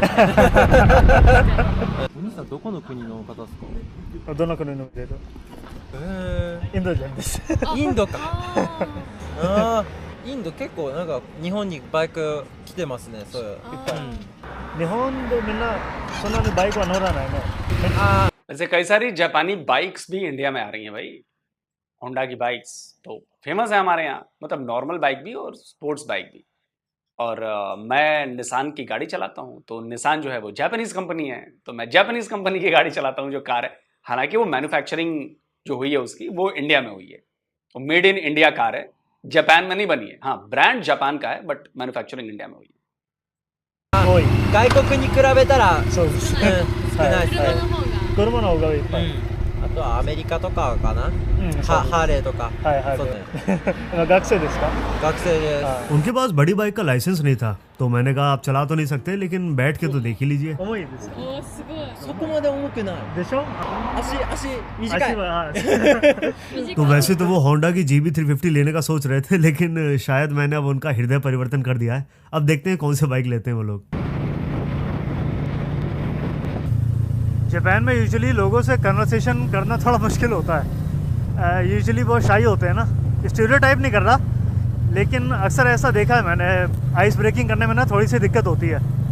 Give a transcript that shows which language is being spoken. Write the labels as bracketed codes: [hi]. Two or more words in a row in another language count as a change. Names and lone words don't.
[ja] お兄さんどこの国の方ですか？どの国のけど？インド人です。インドか。あー、インド結構なんか日本にバイク来てますね。そう。いっぱい。日本でみんなそんなにバイクは乗らないね。 [hi] वैसे कई सारी जापानी बाइक्स भी इंडिया में आ रही हैं भाई। होंडा की बाइक्स तो फेमस है हमारे यहाँ, मतलब [en] normal bike [hi] भी और [en] sports bike [hi] भी। और मैं निसान की गाड़ी चलाता हूँ। तो निसान जो है वो [en] Japanese company [hi] है, तो मैं [en] Japanese company [hi] की गाड़ी चलाता हूँ जो कार है। हालांकि वो मैन्युफैक्चरिंग जो हुई है उसकी वो इंडिया में हुई है, वो [en] made in India car [hi] है, जापान में नहीं बनी है। हाँ, ब्रांड जापान का है [en] but manufacturing [hi] इंडिया में हुई है। [ja] 多い。外国に比べたらそうです。少ないですね、車の方がいっぱい。あとはアメリカとかかな、そうハーレーとか、はいはい。そうね、学生ですか？学生です。 [hi] उनके पास बड़ी बाइक का लाइसेंस नहीं था, तो मैंने कहा आप चला तो नहीं सकते लेकिन बैठ के तो देख ही लीजिए। [ja] 重いですよ。おーすごいそこまで重くない。でしょ？足短い。足ははい。 [hi] तो वैसे तो वो होंडा की GB350 लेने का सोच रहे थे, लेकिन शायद मैंने अब उनका हृदय परिवर्तन कर दिया है। अब देखते हैं कौन से बाइक लेते हैं वो लोग। जापान में यूजुअली लोगों से कन्वर्सेशन करना थोड़ा मुश्किल होता है। यूजुअली बहुत शाई होते हैं ना, स्टीरियोटाइप नहीं कर रहा, लेकिन अक्सर ऐसा देखा है मैंने, [en] ice breaking [hi] करने में ना थोड़ी सी दिक्कत होती है।